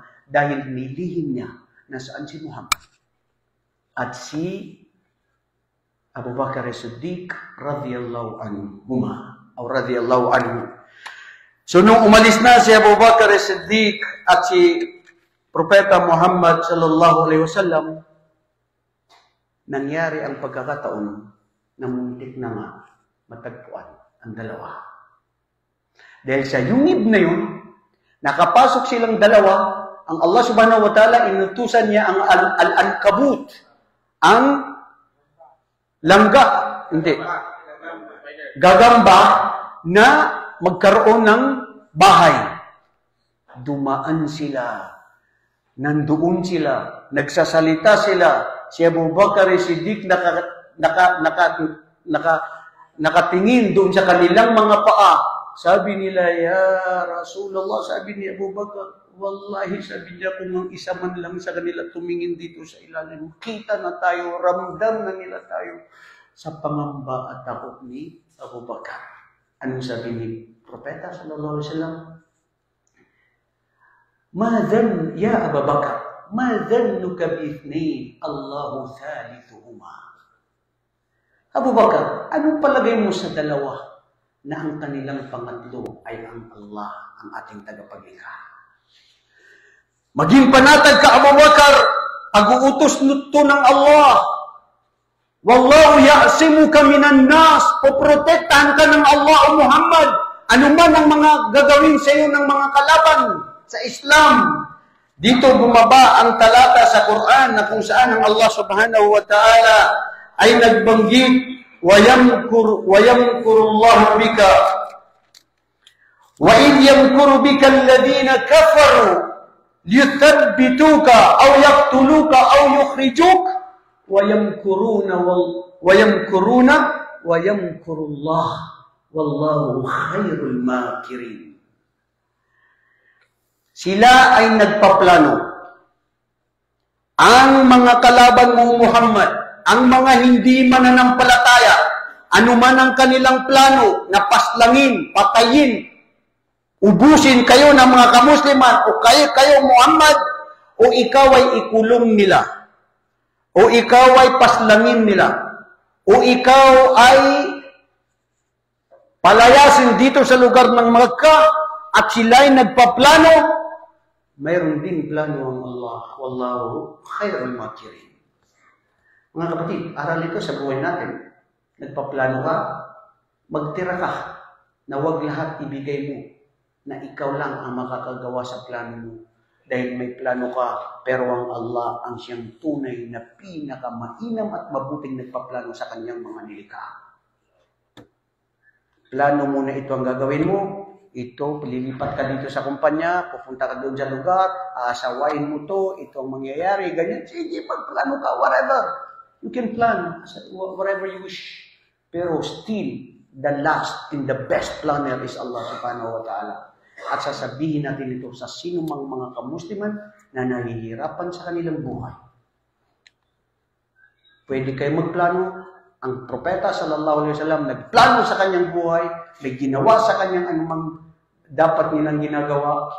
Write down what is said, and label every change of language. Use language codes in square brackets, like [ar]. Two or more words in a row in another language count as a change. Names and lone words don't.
[tl] Dahil nilihim niya na saan si Muhammad. At si Abu Bakar as-Siddiq [ar] رضي الله عنهما. O رضي الله عنه. [tl] So, nung umalis na si Abu Bakar as-Siddiq at si Propeta Muhammad [ar] صلى الله عليه وسلم, [tl] nangyari ang pagkakataon na muntik na nga matagpuan ang dalawa. Dahil sa yungib na yun, nakapasok silang dalawa, ang [ar] الله سبحانه وتعالى [tl] inutusan niya ang al-ankabut, ang langga, hindi, gagamba na magkaroon ng bahay. Dumaan sila. Nandoon sila. Nagsasalita sila. Si Abu Bakar as-Siddiq nakatingin doon sa kanilang mga paa. Sabi nila, [ar] يا رسول الله, [tl] sabi ni Abu Bakar, wallahi, sabi niya, kung ang isa man lang sa kanila tumingin dito sa ilalim, kita na tayo, ramdam na nila tayo sa pangamba at takot ni Abu Bakar. Anong sabi ni Propeta [ar] صلى الله عليه وسلم? ما ظن يا أبا بكر، ما ظنك باثنين الله ثالثهما. [tl] Abu Bakar, anong palagay mo sa dalawa na ang kanilang pangatlo ay ang Allah, ang ating tagapaglikha? Maging panatag ka, Abu Bakar, pag-uutos nito ng Allah. [ar] والله يعصمك من الناس. [tl] Poprotektahan ka ng Allah o Muhammad. Ano man ang mga gagawin sa iyo ng mga kalaban sa Islam. Dito bumaba ang talata sa Quran na kung saan ang [ar] الله سبحانه وتعالى [tl] ay nagbanggit [ar] ويمكر الله بك وإذ يمكر بك الذين كفروا ليثبتوك أو يقتلوك أو يخرجوك وَيَمْكُرُونَ وَيَمْكُرُ اللَّهُ وَاللَّهُ خَيْرُ الْمَاكِرِينَ. [tl] Sila ay nagpaplano. Ang mga kalaban mo, Muhammad, ang mga hindi mananampalataya, anuman ang kanilang plano na paslangin, patayin, ubusin kayo ng mga kamusliman, o kayo Muhammad, o ikaw ay ikulong nila. O ikaw ay paslangin nila. O ikaw ay palayasin dito sa lugar ng Makkah at sila ay nagpaplano. Mayroon din plano ang Allah. [ar] والله خير الماكرين. [tl] Mga kapatid, aral ito sa buhay natin. Nagpaplano ka, magtira ka, na wag lahat ibigay mo, na ikaw lang ang makakagawa sa plano mo. Dahil may plano ka, pero ang Allah ang siyang tunay na pinakamainam at mabuting nagpaplano sa kanyang mga nilikha. Plano mo na ito ang gagawin mo, ito, lilipat ka dito sa kumpanya, pupunta ka doon sa lugar, aasawain mo to, ito ang mangyayari, ganyan. Sige, magplano ka, whatever. [en] You can plan, whatever you wish. Pero still, the last and the best planner is [ar] الله سبحانه وتعالى. [tl] At sasabihin natin ito sa sinumang mga kamusliman na nahihirapan sa kanilang buhay. Pwede kayo magplano, Ang propeta [ar] صلى الله عليه وسلم [tl] nagplano sa kanyang buhay, may ginawa sa kanyang anumang dapat nilang ginagawa.